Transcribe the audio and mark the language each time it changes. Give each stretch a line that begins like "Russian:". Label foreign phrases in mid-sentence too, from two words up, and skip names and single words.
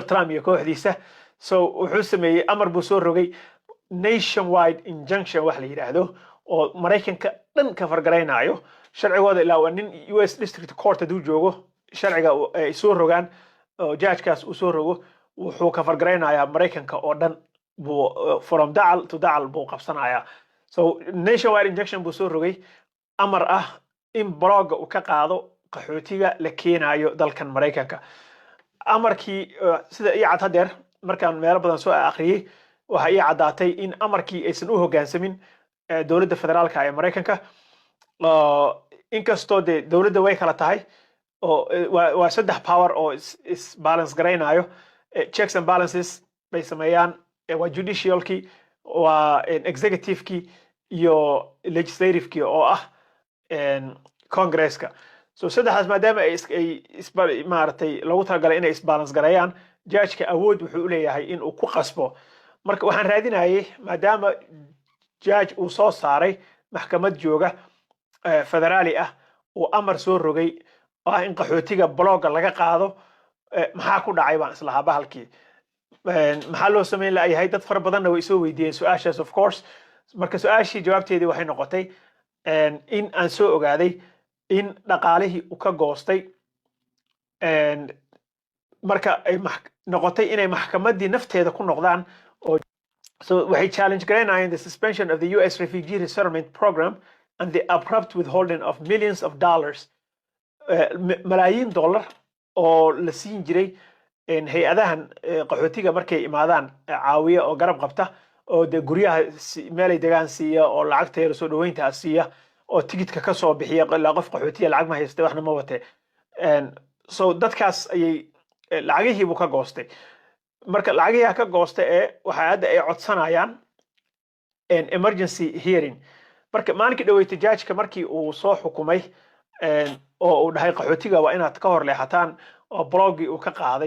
Somali: Trump iyo kooxdiisa so wuxuu sameeyay amar buu soo rogay
English: nationwide injunction
Somali: wax la yiraahdo oo Mareykanka dhan ka fargareynayo sharcigooda ilaa waa nin
English: US District Court
Somali: haduu joogo sharciga ay soo rogaan oo judge-kaas uu soo rogo wuxuu ka fargareynayaa Mareykanka oo dhan buu from dacal to dacal buu qabsanayaa
English: so nationwide injunction
Somali: buu soo rogay amar ah in blogga uu ka qaado qaxootiga la keenayo dalkan Mareykanka amarkii sida ay cad hadeer markaan meel badan soo akhriyay waxa ay cadaatay in amarkii aysan u hoggaansamin dawladda federaalka ee Mareykanka inkastoo dawladda way kala tahay oo waa saddex power oo is balance gareynayo
English: checks and balances
Somali: bay sameeyaan waa judicialki waa executiveki iyo legislativeki oo ah congresska so saddexdaas maadaama ay maaragtay lagu talagalay inay isbalance gareeyaan judge-ka awood wuxuu u leeyahay in uu ku qasbo marka waxaan raadinayay maadaama judge uu soo saaray maxkamad jooga federaali ah uu amar soo rogay oo ah in qaxootiga blogga laga qaado maxaa ku dhacay baan islahaa bahalkii maxaa loo sameyn lahayd dad fara badanna way soo weydiiyeen su'aashaas
English: of course
Somali: marka su'aashii jawaabteedii waxay noqotay in aan soo ogaaday in dhaqaalihii uu ka goostay marka ay noqotay inay maxkamaddii nafteeda ku noqdaan oo so waxay challenge gareynayeen
English: the suspension of the US refugee resettlement program and the abrupt withholding of millions of dollars
Somali: malaayiin dollar oo la siin jiray hay-adahan qaxootiga markay imaadaan caawiya oo garab qabta oo de guryaha meelay degaan siiya oo lacagteeda soo dhaweynta siiya oo tigidka ka soo bixiya ilaa qof qaxootiga lacag ma haystay waxna ma wate so dadkaas ayay lacagihii buu ka goostay marka lacagihii ka goostay waxa hadda ay codsanayaan
English: emergency hearing
Somali: marka maalintii dhaweeyay judge-ka markii uu soo xukumay oo uu dhahay qaxootiga waa inaad ka hor leexataan oo bloggi uu ka qaaday